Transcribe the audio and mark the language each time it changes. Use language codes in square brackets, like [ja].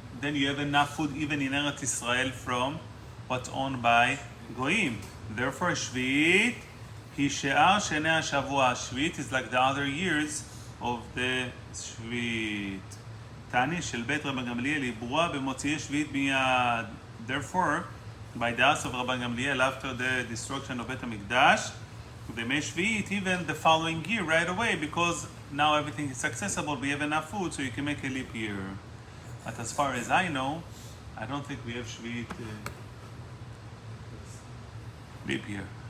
[en] Then you have enough food even in Eretz Israel from what's owned by Goyim. Therefore, Shvi'it [he] היא שאר שני השבוע. [en] Shvi'it is like the other years of the Shvi'it. [he] תעני של בית רבן גמליאל היא ברורה במוציאי שביעית מיד. [en] Therefore, by the house of Rabban Gamliel, after the destruction of בית המקדש, they made Shvi'it even the following year right away, because now everything is accessible, we have enough food, so you can make a leap year. But as far as I know, I don't think we have Shvi'it leap year.